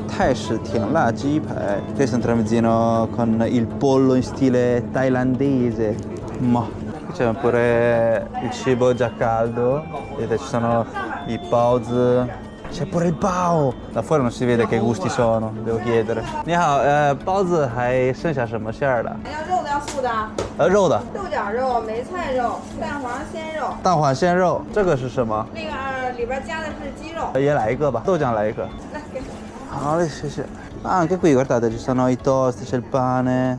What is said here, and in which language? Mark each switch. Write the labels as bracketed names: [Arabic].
[Italian] Questo è un tramezzino con il pollo in stile thailandese. Ma c'è pure il cibo già caldo. Vedete, ci sono i paozi. C'è pure il bao. Da fuori non si vede che gusti sono, devo chiedere. [Chinese] Ni hao, 包子还剩下什么馅儿的？要肉的要素的？肉的。豆角肉、梅菜肉、蛋黄鲜肉。蛋黄鲜肉，这个是什么？那个里边加的是鸡肉。也来一个吧，豆浆来一个。来，给。 [Italian] Sì, sì. Anche qui guardate ci sono i toast, c'è il pane.